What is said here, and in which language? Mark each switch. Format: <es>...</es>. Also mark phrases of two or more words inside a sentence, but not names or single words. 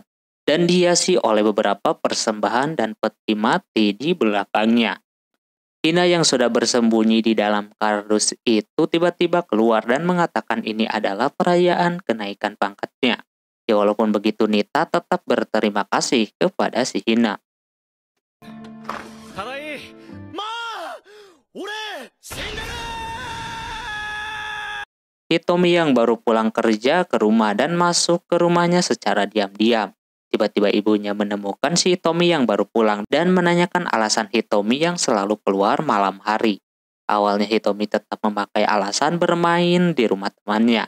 <id>Dan dihiasi oleh beberapa persembahan dan peti mati di belakangnya. Hina yang sudah bersembunyi di dalam kardus itu tiba-tiba keluar dan mengatakan ini adalah perayaan kenaikan pangkatnya. Ya walaupun begitu, Nita tetap berterima kasih kepada si Hina.</id> <ja>ただいまあ俺死んでる</ja> <id>Hitomi yang baru pulang kerja ke rumah dan masuk ke rumahnya secara diam-diam. Tiba-tiba ibunya menemukan si Hitomi yang baru pulang dan menanyakan alasan Hitomi yang selalu keluar malam hari. Awalnya Hitomi tetap memakai alasan bermain di rumah temannya.</id>